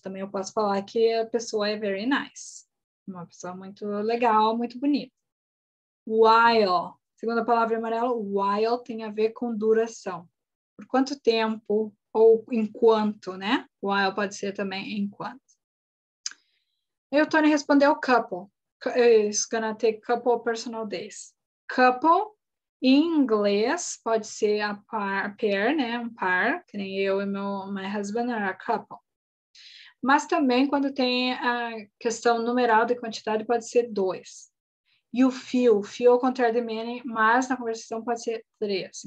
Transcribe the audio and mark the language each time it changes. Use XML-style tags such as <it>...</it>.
<pt>Também eu posso falar que a pessoa é</pt> <en>very nice.</en> <pt>Uma pessoa muito legal, muito bonita. While. Segunda palavra em amarelo, while tem a ver com duração. Por quanto tempo ou enquanto, né? While pode ser também enquanto. E o Tony respondeu couple.</pt> <en>It's gonna take couple personal days.</en> <pt>Couple, em inglês, pode ser a pair, né? Um par, que nem eu e</pt> <en>my husband are a couple.</en> <pt>Mas também quando tem a questão numeral de quantidade pode ser 2. E o few ao contrário de many, mas na conversação pode ser 3.</pt>